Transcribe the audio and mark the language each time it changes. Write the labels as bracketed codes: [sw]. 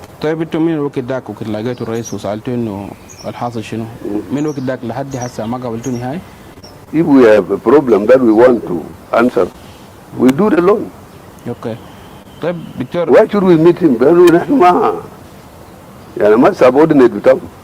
[ar] طيب انتوا من الوقت ذاك وكنت لقيتوا الرئيس وسالتوا انه الحاصل شنو؟ من الوقت ذاك لحد هسه ما قابلتوني هاي؟ [en] If we have a problem that we want to answer, we do it alone. [ar] Okay. طيب دكتور [en] Why should we meet him? [ar] نحن ما يعني ما subordinate بتاعهم.